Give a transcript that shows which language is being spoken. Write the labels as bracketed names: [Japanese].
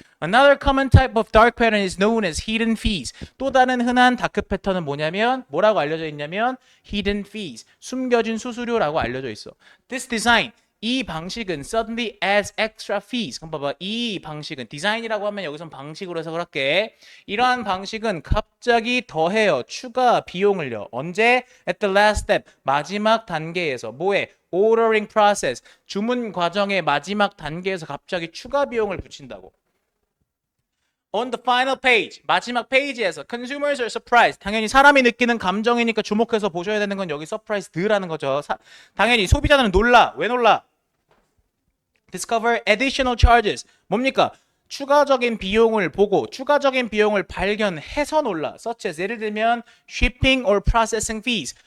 [English] Another common type of dark pattern is known as hidden fees. [Korean] 또 다른 흔한 다크 패턴은 뭐냐면 뭐라고 알려져 있냐면 [English] hidden fees. [Korean] 숨겨진 수수료라고 알려져 있어. [English] This design [Korean] 이 방식은 [English] suddenly adds extra fees. [Korean] 그럼 봐봐. 이 방식은 디자인이라고 하면 여기선 방식으로 해석을 할게. 이러한 방식은 갑자기 더해요. 추가 비용을요. 언제? [English] At the last step. [Korean] 마지막 단계에서. 뭐에? [English] Ordering process. [Korean] 주문 과정의 마지막 단계에서 갑자기 추가 비용을 붙인다고. [English] On the final page, [Korean] 마지막 페이지에서 [English] consumers are surprised. [Korean] 당연히 사람이 느끼는 감정이니까 주목해서 보셔야 되는 건 여기 surprised라는 거죠. 당연히 소비자는 놀라. 왜 놀라? [English] Discover additional charges. [Korean] 뭡니까? 추가적인 비용을 보고 추가적인 비용을 발견해서 놀라. [English] such as [Korean] 예를 들면 [English] shipping or processing fees.